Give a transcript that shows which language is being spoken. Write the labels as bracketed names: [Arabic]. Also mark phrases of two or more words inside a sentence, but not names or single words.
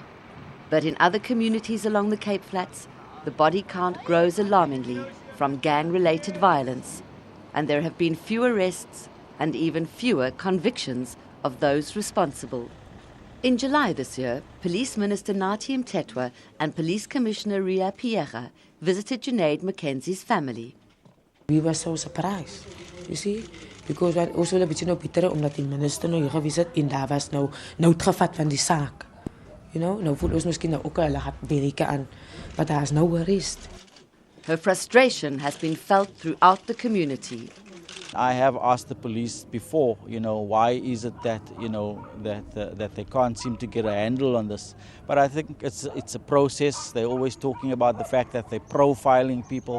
[English] But in other communities along the Cape Flats, the body count grows alarmingly from gang-related violence, and there have been fewer arrests and even fewer convictions of those responsible. In July this year, Police Minister Nathi Mthethwa and Police Commissioner Ria Pierre visited Junaid Mackenzie's family. We were so surprised, you see, because we also [Afrikaans] a beetje nou bitter omdat die minister nou hier gewees het en daar was nou uitgevat van die saak. [English] You know, [Afrikaans] nou voel ons miskien nou ook hulle gaan bereken aan, [English] but there's no arrest. Her frustration has been felt throughout the community. I have asked the police before, why is it that, that they can't seem to get a handle on this. But I think it's a process. They're always talking about the fact that they're profiling people.